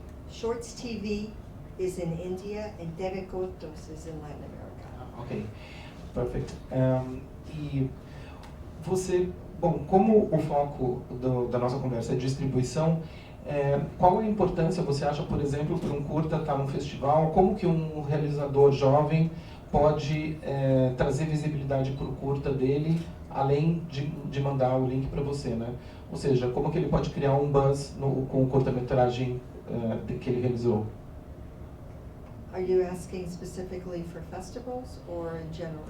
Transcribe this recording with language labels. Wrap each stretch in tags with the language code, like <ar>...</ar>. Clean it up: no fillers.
<en>Shorts TV is in India, and TV Curtas is in Latin America. Ok, perfect.</en> <pt>E você, bom, como o foco da nossa conversa é distribuição, qual a importância você acha, por exemplo, para um curta estar num festival? Como que um realizador jovem pode trazer visibilidade para o curta dele, além de mandar o link para você, né? Ou seja, como que ele pode criar um buzz com o curta-metragem que ele realizou?</pt> <en>Are you asking specifically for festivals or in general?</en>